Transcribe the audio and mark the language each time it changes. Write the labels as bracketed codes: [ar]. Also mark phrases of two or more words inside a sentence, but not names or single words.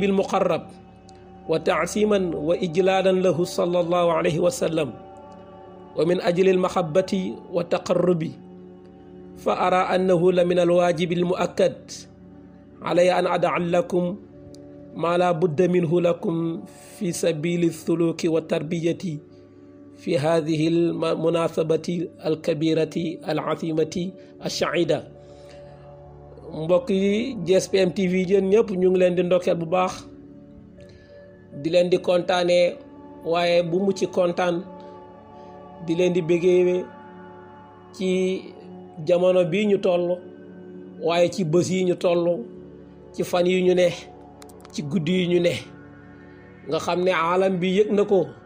[ar] المقرب وتعظيما وإجلالا له صلى الله عليه وسلم ومن أجل المحبة والتقرب فأرى أنه لمن الواجب المؤكد علي أن أدع لكم ما لا بد منه لكم في سبيل السلوك والتربية في هذه المناسبة الكبيرة العظيمة السعيدة [wo] mbokk yi GSPM TV yéen ñëpp ñu ngi leen di ndokkeel bu baax di leen di kontaanee waaye bu mu ci kontaan di leen di bëggee ci jamono bii ñu toll waaye ci bés yi ñu toll ci fan yi ñu ne ci guddi yi ñu ne nga xam ne aalam bi yëg na ko